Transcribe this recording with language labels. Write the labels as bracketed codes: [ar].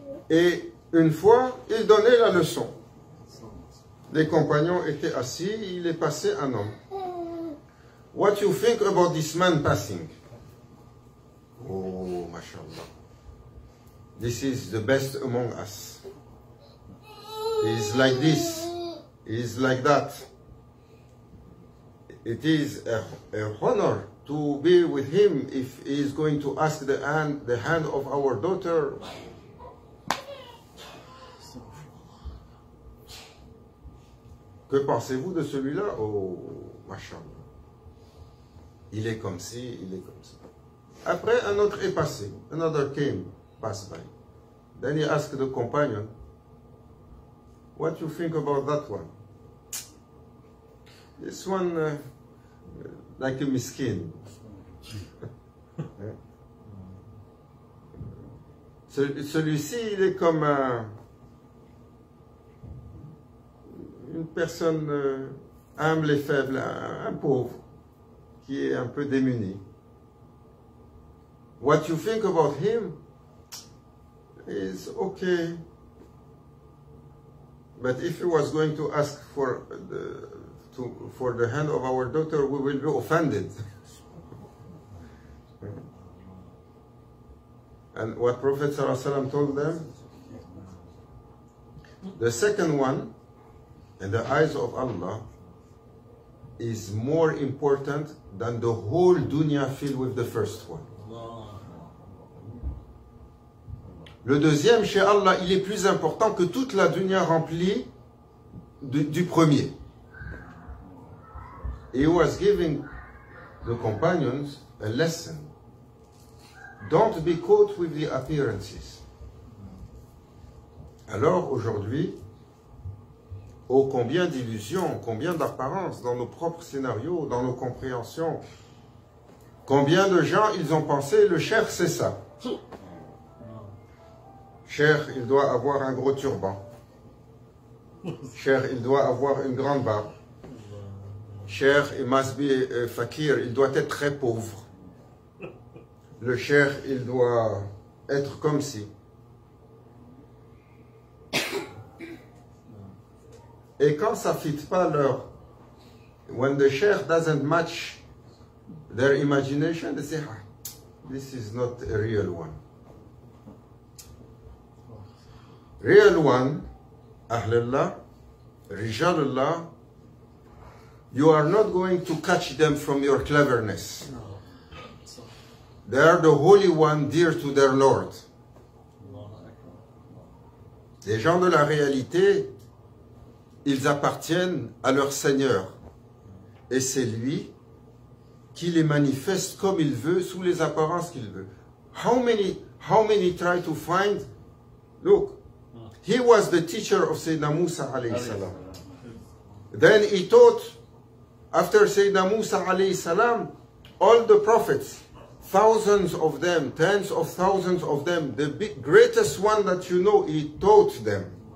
[fr] Et une fois, il donnait la leçon. Les compagnons étaient assis, il est passé un homme. [en] What you think about this man passing? Oh, mashallah. This is the best among us. He is like this. He is like that. It is a honor to be with him if he is going to ask the hand of our daughter. [fr] Que pensez-vous de celui-là? Oh, mashallah. Il est comme ci, il est comme ça. Après, un autre est passé. [en] Another came, passed by. Then he asked the companion, what do you think about that one? This one, like a miskin. [fr] Celui-ci, il est comme une personne humble et faible, un pauvre, qui est un peu démuni. [en] What you think about him is okay. But if he was going to ask for the hand of our daughter, we will be offended. And what Prophet ﷺ told them, the second one, in the eyes of Allah, is more important than the whole dunya filled with the first one. [fr] Le deuxième, chez Allah, il est plus important que toute la dunya remplie du premier. [en] He was giving the companions a lesson. Don't be caught with the appearances. [fr] Alors, aujourd'hui, oh, combien d'illusions, combien d'apparences dans nos propres scénarios, dans nos compréhensions. Combien de gens, ils ont pensé, le cheikh, c'est ça. Cheikh, il doit avoir un gros turban. Cheikh, il doit avoir une grande barbe. Cheikh, il [en] must be fakir, [fr] il doit être très pauvre. Le cheikh, il doit être comme si. Et quand ça ne fit pas leur... [en] When the sheikh doesn't match their imagination, they say, this is not a real one. Real one, Ahlullah, Rijalullah, you are not going to catch them from your cleverness. They are the holy one dear to their Lord. [fr] Les gens de la réalité, ils appartiennent à leur Seigneur. Et c'est lui qui les manifeste comme il veut, sous les apparences qu'il veut. [en] How many try to find? Look, he was the teacher of Sayyidina Musa alayhi salam. Then he taught, after Sayyidina Musa alayhi salam, all the prophets, thousands of them, tens of thousands of them, the greatest one that you know, he taught them.